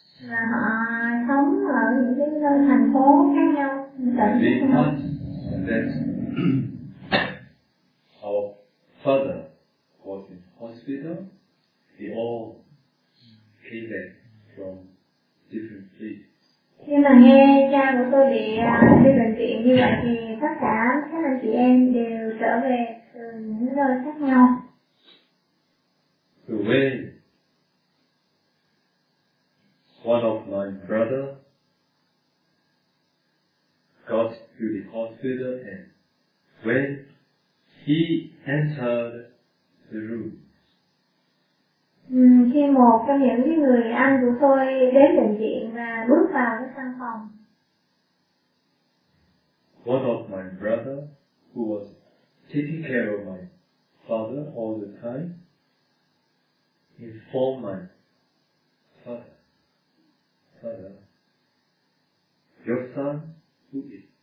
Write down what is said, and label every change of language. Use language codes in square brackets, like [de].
[vi] Và họ sống ở những cái thành phố khác nhau, những tỉnh khác nhau. [en] Our father was in hospital. They all came back from different places. [vi] Khi mà nghe cha của tôi bị đi bệnh viện như vậy thì tất cả các anh chị em đều trở về từ những nơi khác nhau. Từ quê, [en] one of my brother got to the hospital and when he entered the room. [vi] Khi một trong những người anh của tôi đến bệnh viện và bước vào cái căn phòng. [en] One of my brother who was taking care of my father all the time informed my father, your son who is